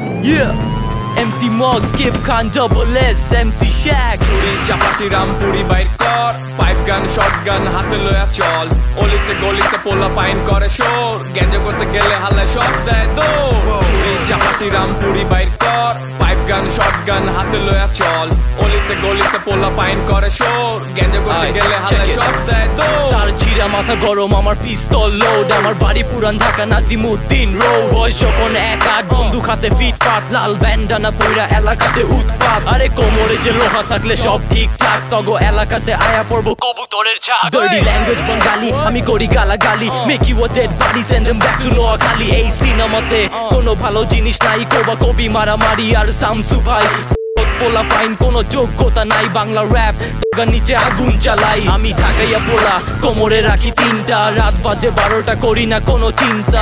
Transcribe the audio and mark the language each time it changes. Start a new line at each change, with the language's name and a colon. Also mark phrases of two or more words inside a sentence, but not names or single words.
English: Yeah, MC Moggs, Kip Khan, Double S, MC Shaq.
Bangla: চুরি চাপাতি রামপুরি বাইর কর,
English: pipe gun shotgun
Bangla: হাতে লয়া চল। অলিতে গলিতে পোলা পাইন করে শোর, গ্যাঞ্জা করতে গেলে হালে সব দেয় দৌড়। চুরি চাপাতি রামপুরি বাইর কর,
English: pipe gun shotgun
Bangla: হাতে লয়া চল। অলিতে গলিতে পোলা পাইন করে শোর, গ্যাঞ্জা করতে গেলে হালে সব দেয় দৌড়। তার ছিড়া মাথা গরম, আমার পিস্তল লোড। আমার বাড়ি পুরান ঢাকা, নাজিমুদ্দিন রোড। বয়স যখন 1-8, বন্দুক হাতে ফিটফাট, লাল ব্যান্ডানা পইরা এলাকাতে উৎপাত। আরে কোমরে যে লোহা থাকলে সব ঠিকঠাক, তগো এলাকাতে আয়া পড়বো কবুতরের ঝাঁক।
English: Dirty language
Bangla: বাঙালি, আমি করি গালাগালি।
English: Make you a dead body, send them back to নোয়াখালী।
Bangla: এই সিনেমাতে কোনো ভালো জিনিস নাই, কোবা কবি মারামারি আর শামসু ভাই। পোলা পাইন কোনো যোগ্যতা নাই, বাংলা র‍্যাপ তোগা নিচে আগুন জ্বালাই। আমি ঢাকাইয়া পোলা, কোমরে রাখি 3টা, রাত বাজে 12টা, করি না কোনো চিন্তা।